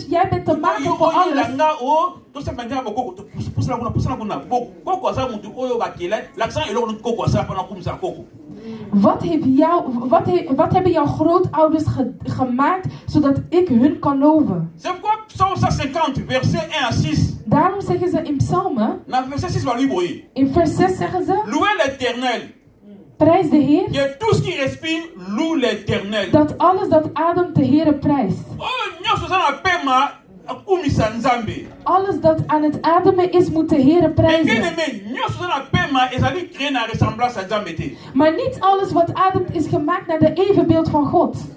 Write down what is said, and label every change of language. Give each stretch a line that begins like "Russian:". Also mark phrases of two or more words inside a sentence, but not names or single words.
Dutch: Jij bent te maken voor alles. Wat hebben jouw grootouders gemaakt zodat ik hun kan loven? Daarom zeggen ze in Psalmen, in vers 6 zeggen ze,
French: louez l'Éternel.
Dutch: Prijs de Heer.
French: Tout ce qui respire, loue l'Éternel.
Dutch: Dat alles dat ademt de Heer prijst. Alles dat aan het ademen is, moet de Heer prijzen. Maar niet alles wat ademt is gemaakt naar de evenbeeld van God.